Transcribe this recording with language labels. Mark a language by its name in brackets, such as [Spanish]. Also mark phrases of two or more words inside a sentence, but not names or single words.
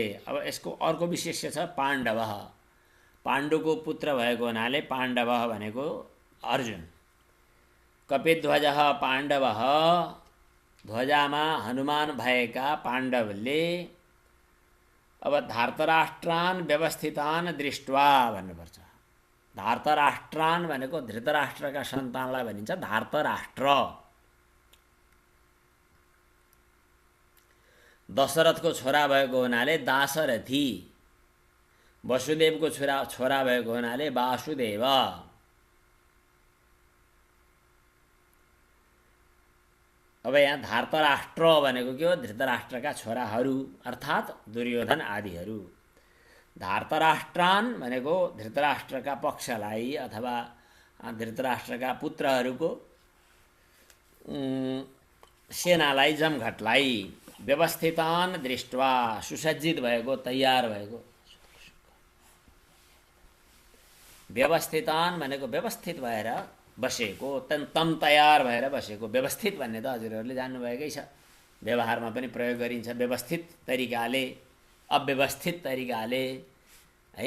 [Nepali] अब यसको अर्को विशेष्य छ पाण्डव। पाण्डुको पुत्र भएको हुनाले पाण्डव भनेको अर्जुन। कपिध्वज पाण्डव, ध्वजामा हनुमान भएका पाण्डवले। अब [Sanskrit] धार्तराष्ट्रान् व्यवस्थितान् दृष्ट्वा [Nepali] भन्नुपर्छ। धार्तराष्ट्रान् भनेको धृतराष्ट्रका सन्तानलाई भनिन्छ धार्तराष्ट्र। दशरथको छोरा भएको हुनाले दाशरथी, वसुदेवको छोरा भएको हुनाले वासुदेव। अब यहाँ धार्तराष्ट्र भनेको के हो? धृतराष्ट्रका छोराहरू अर्थात् दुर्योधन आदिहरू। धार्तराष्ट्रान् भनेको धृतराष्ट्रका पक्षलाई अथवा धृतराष्ट्रका पुत्रहरूको सेनालाई, जमघटलाई। [Sanskrit] व्यवस्थितान् दृष्ट्वा, [Nepali] सुसज्जित भएको, तयार भएको। व्यवस्थितान् भनेको व्यवस्थित भएर बसेको, तम तयार भएर बसेको। व्यवस्थित भन्ने त हजुरहरूले जान्नुभएकै छ, व्यवहारमा पनि प्रयोग गरिन्छ व्यवस्थित तरिकाले, अव्यवस्थित तरिकाले हैन।